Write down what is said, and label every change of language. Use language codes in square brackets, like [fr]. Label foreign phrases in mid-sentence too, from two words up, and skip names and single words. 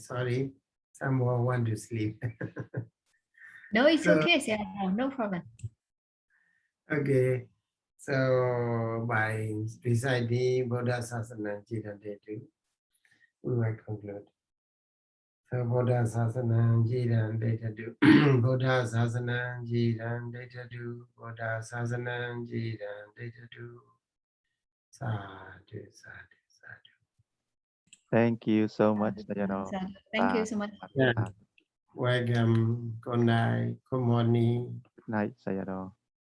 [en] Sorry, someone want to sleep. No, it's okay, Sayadaw, no problem. Okay, so by reciting [pi] Buddha Sasana Jita Detu, [en] we will conclude. [pi] So Buddha Sasana Jita Detu, Buddha Sasana Jita Detu, Buddha Sasana Jita Detu. Sadhu, sadhu, sadhu. [en] Thank you so much, Sayadaw. Thank you so much. Yeah. Welcome. Good night. Good morning. Good night, Sayadaw.